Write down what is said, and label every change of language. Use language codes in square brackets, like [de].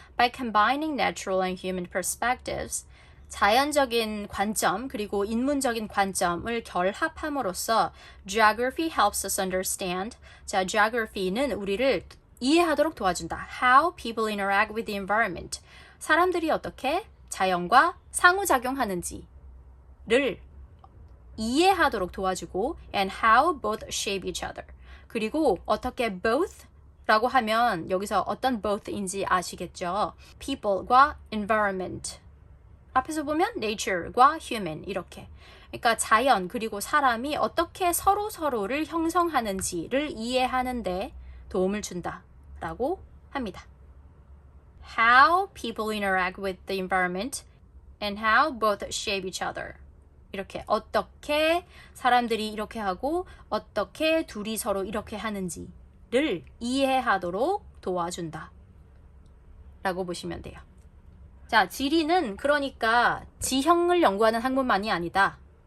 [en] By combining natural and human perspectives [ko] 자연적인 관점 그리고 인문적인 관점을 결합함으로써 [en] geography helps us understand. [ko] 자, geography는 우리를 이해하도록 도와준다. [en] How people interact with the environment. [ko] 사람들이 어떻게 자연과 상호작용하는지를 이해하도록 도와주고 [en] and how both shape each other. [ko] 그리고 어떻게 both라고 하면 여기서 어떤 both인지 아시겠죠? people과 environment. 앞에서 보면 nature과 human 이렇게. 그러니까 자연 그리고 사람이 어떻게 서로를 형성하는지를 이해하는 데 도움을 준다라고 합니다. [en] How people interact with the environment and how both shape each other. [ko] 이렇게 어떻게 사람들이 이렇게 하고 어떻게 둘이 서로 이렇게 하는지를 이해하도록 도와준다 라고 보시면 돼요. 자, 지리는 그러니까 지형을 연구하는 학문만이 아니다.